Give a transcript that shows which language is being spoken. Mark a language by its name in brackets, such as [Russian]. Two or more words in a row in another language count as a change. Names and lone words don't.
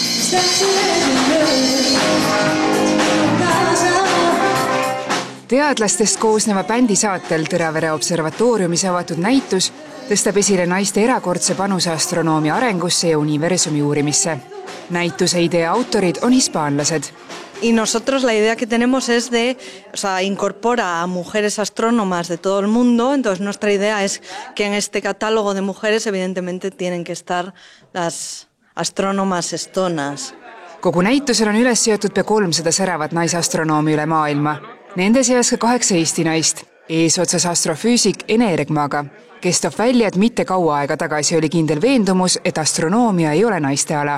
[Estonian] Teadlastest koosneva bändi saatel Tõravere observatooriumis avatud näitus tõstab esile naiste erakordse panuse astronoomia arengusse ja universumi uurimisse. Näituse idee autorid on hispaanlased. [Spanish] Y nosotros la idea que tenemos es de, incorpora a mujeres astrónomas de todo el mundo, entonces nuestra idea es que en este catálogo de mujeres evidentemente tienen que estar las astrónomas estonas. [Estonian] Kogu näitusel on üles seotud pea 300 säravat naisastronoomi üle maailma. Nende seas ka 8 Eesti naist. Eesotsas astrofüüsik Ene Ergmaaga, kes toob välja, et mitte kaua aega tagasi oli kindel veendumus, et astronoomia ei ole naiste ala.